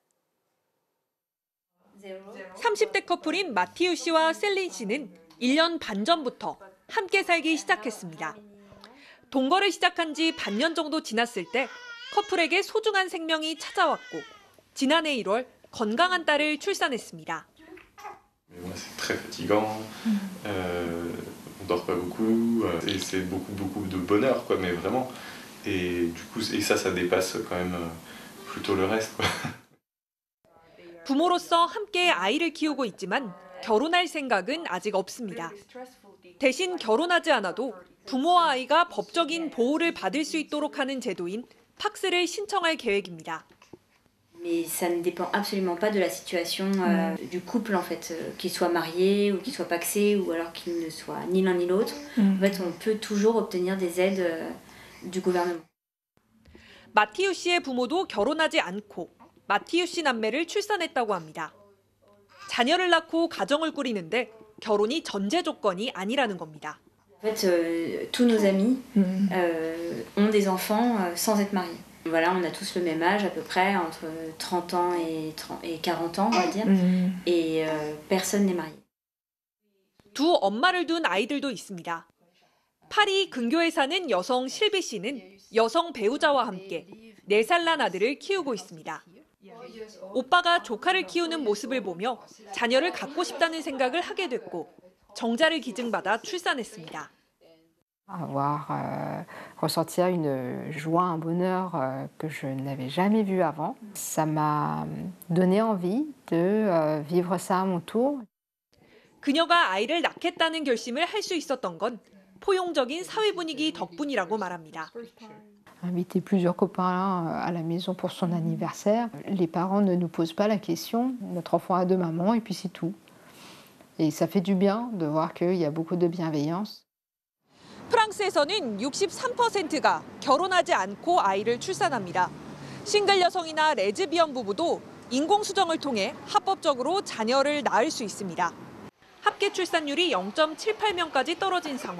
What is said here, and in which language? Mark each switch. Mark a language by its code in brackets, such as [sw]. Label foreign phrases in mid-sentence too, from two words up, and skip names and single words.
[ko] 30대 커플인 마티우 씨와 셀린 씨는 1년 반 전부터 함께 살기 시작했습니다. 동거를 시작한 지 반년 정도 지났을 때 커플에게 소중한 생명이 찾아왔고 지난해 1월 건강한 딸을 출산했습니다. [fr] On dort pas beaucoup et c'est beaucoup de bonheur quoi, mais vraiment. Et du coup et ça dépasse quand même plutôt le reste quoi. [ko] 부모로서 함께 아이를 키우고 있지만 결혼할 생각은 아직 없습니다. 대신 결혼하지 않아도 부모와 아이가 법적인 보호를 받을 수 있도록 하는 제도인 팍스를 신청할 계획입니다. [fr] Mais ça ne dépend absolument pas de la situation du couple en fait, qu'il soit marié ou qu'il soit pacsé ou alors qu'il ne soit ni l'un ni l'autre. En fait, on peut toujours obtenir des aides du gouvernement. [ko] 마티우 씨의 부모도 결혼하지 않고 마티우 씨 남매를 출산했다고 합니다. 자녀를 낳고 가정을 꾸리는데 결혼이 전제 조건이 아니라는 겁니다. [fr] En fait, tous nos amis ont des enfants sans être mariés. Voilà, on a tous le même âge à peu près, entre 30 ans et 40 ans, on va dire, et personne n'est marié. [ko] 두 엄마를 둔 아이들도 있습니다. 파리 근교에 사는 여성 실비 씨는 여성 배우자와 함께 4살 난 아들을 키우고 있습니다. 오빠가 조카를 키우는 모습을 보며 자녀를 갖고 싶다는 생각을 하게 됐고 정자를 기증받아 출산했습니다. [fr] Ressentir une joie, un bonheur que je n'avais jamais vu avant. Ça m'a donné envie de vivre ça à mon tour. [ko] 그녀가 아이를 낳겠다는 결심을 할 수 있었던 건 포용적인 사회 분위기 덕분이라고 말합니다. [fr] Inviter plusieurs copains à la maison pour son anniversaire. Les parents ne nous posent pas la question. Notre enfant a 2 mamans et puis c'est tout. Et ça fait du bien de voir qu'il y a beaucoup de bienveillance. [ko] 프랑스에서는 63%가 결혼하지 않고 아이를 출산합니다. 싱글 여성이나 레즈비언 부부도 인공수정을 통해 합법적으로 자녀를 낳을 수 있습니다. 합계 출산율이 0.78명까지 떨어진 상황.